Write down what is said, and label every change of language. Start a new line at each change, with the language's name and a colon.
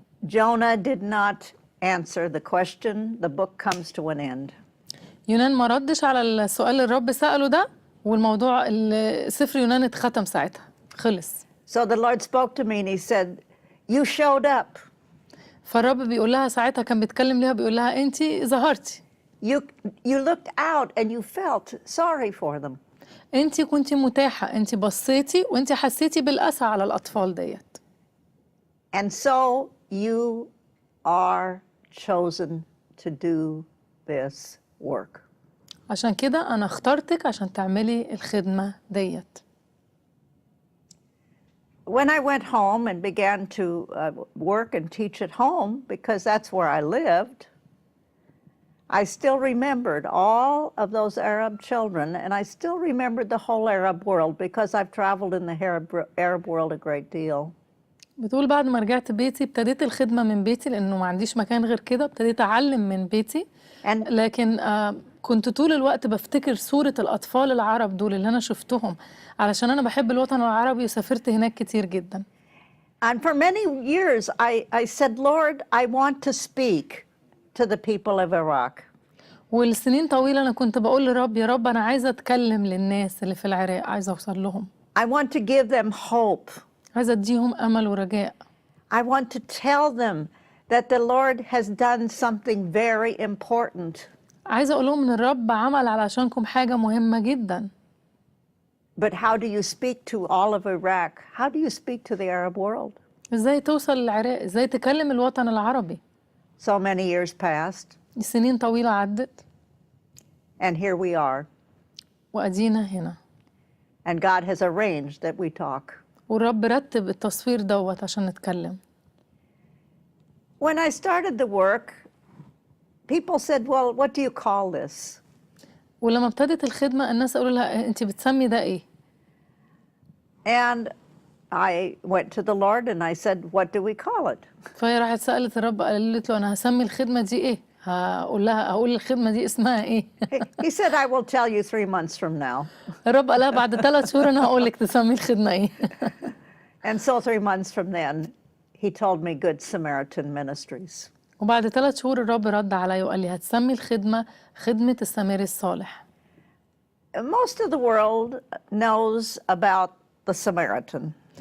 English: Jonah did not answer the question. The book comes to an end.
Arabic: يونان ما ردش على السؤال اللي الرب سأله ده والموضوع سفر يونان اتختم ساعتها خلص.
English: So the Lord spoke to me and he said, you showed up.
Arabic: فالرب بيقول لها ساعتها كان بيتكلم ليها بيقول لها انت ظهرتي.
English: You looked out and you felt sorry for them.
Arabic: انت كنتي متاحة انت بصيتي وانت حسيتي بالأسى على الأطفال ديت.
English: And so you are chosen to do this work.
Arabic: عشان كده أنا اخترتك عشان تعملي الخدمة ديت.
English: When I went home and began to work and teach at home, because that's where I lived, I still remembered all of those Arab children, and I still remembered the whole Arab world because I've traveled in the Arab world a great deal.
Arabic: بتقول بعد ما رجعت بيتي ابتديت الخدمة من بيتي لأنه ما عنديش مكان غير كده ابتديت أعلم من بيتي. لكن كنت طول الوقت بفتكر صورة الأطفال العرب دول اللي أنا شفتهم علشان أنا بحب الوطن العربي وسافرت هناك كتير جدا.
English: And for many years I said, Lord, I want to speak to the people of Iraq.
Arabic: والسنين طويلة أنا كنت بقول لرب يا رب أنا عايزة أتكلم للناس اللي في العراق عايزة أوصل لهم.
English: I want to give them hope.
Arabic: عايزة أديهم أمل ورجاء.
English: I want to tell them that the Lord has done something very important.
Arabic: عايزة أقول لهم إن الرب عمل علشانكم حاجة مهمة جدا.
English: But how do you speak to all of Iraq? How do you speak to the Arab world?
Arabic: إزاي توصل للعراق؟ إزاي تكلم الوطن العربي؟
English: So many years passed.
Arabic: سنين طويلة عدت.
English: And here we are.
Arabic: وأدينا هنا.
English: And God has arranged that we talk.
Arabic: والرب رتب التصوير دوت عشان نتكلم.
English: When I started the work, people said, well, what do you call this?
Arabic: ولما ابتدت الخدمة الناس قالوا لها أنت بتسمي ده إيه؟
English: And I went to the Lord and I said, what do we call it?
Arabic: فهي راحت سألت الرب قالت له أنا هسمي الخدمة دي إيه؟ هقول الخدمة دي اسمها إيه؟
English: He said, I will tell you 3 months from now.
Arabic: الرب قالها بعد 3 شهور أنا هقول لك تسمي الخدمة إيه.
English: And so 3 months from then, he told me Good Samaritan Ministries.
Arabic: وبعد 3 شهور الرب رد عليا وقال لي هتسمي الخدمة خدمة السامري الصالح.
English: Most of the world knows about the Samaritan.